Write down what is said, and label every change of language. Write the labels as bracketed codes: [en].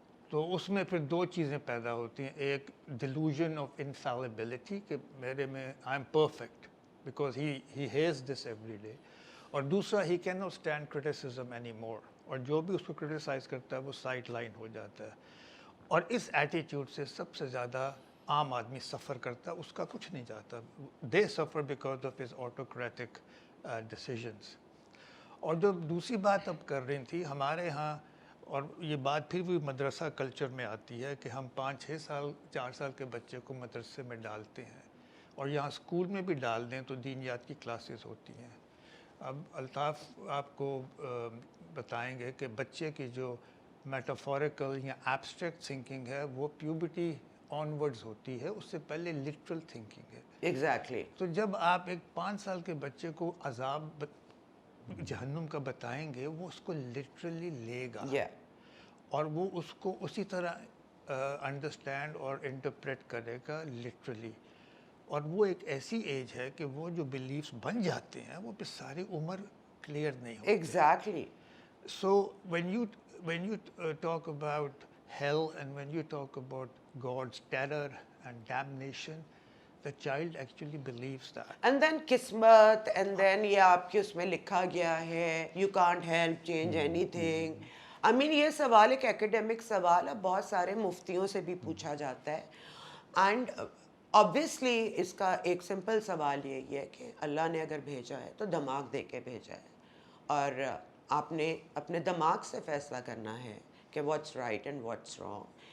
[ur] تو اس میں پھر دو چیزیں پیدا ہوتی ہیں, ایک ڈیلوژن آف انفیلیبلٹی کہ میرے میں [en] I am perfect because he has this every day, [ur] اور دوسرا [en] he can not stand criticism any more, [ur] اور جو بھی اس کو کرٹیسائز کرتا ہے وہ سائڈ لائن ہو جاتا ہے. اور اس ایٹیٹیوڈ سے سب سے زیادہ عام آدمی سفر کرتا ہے, اس کا کچھ نہیں جاتا. [en] They suffer because of his autocratic decisions. [ur] اور جو دوسری بات اب کر رہی تھی ہمارے ہاں, اور یہ بات پھر بھی مدرسہ کلچر میں آتی ہے کہ ہم 5-6 سال 4 سال کے بچے کو مدرسے میں ڈالتے ہیں, اور یہاں اسکول میں بھی ڈال دیں تو دینیات کی کلاسز ہوتی ہیں. اب الطاف آپ کو بتائیں گے کہ بچے کی جو میٹافوریکل یا ایبسٹریکٹ تھنکنگ ہے وہ پیوبرٹی آنورڈز ہوتی ہے, اس سے پہلے لٹرل تھنکنگ ہے. [en] Exactly. [ur] تو جب آپ ایک 5 سال کے بچے کو عذاب جہنم کا بتائیں گے, وہ اس کو لٹرلی لے گا, اور وہ اس کو اسی طرح انڈرسٹینڈ اور انٹرپریٹ کرے گا لٹرلی. اور وہ ایک ایسی ایج ہے کہ وہ جو بلیفس بن جاتے ہیں وہ پھر ساری عمر کلیئر نہیں ہوتے. [en] Exactly. [ur] So [en] when you talk about hell and when you talk about God's terror and damnation, the child actually believes that. And then [ur] قسمت, [en] and then [ur] یہ آپ کے اس میں لکھا گیا ہے [en] you can't help change anything. I mean [ur] یہ سوال ایک ایکیڈیمک سوال ہے, بہت سارے مفتیوں سے بھی پوچھا جاتا ہے. [en] and obviously [ur] اس کا ایک سمپل سوال یہی ہے کہ اللہ نے اگر بھیجا ہے تو دماغ دے کے بھیجا ہے, اور آپ نے اپنے دماغ سے فیصلہ کرنا ہے کہ [en] What's right and what's wrong.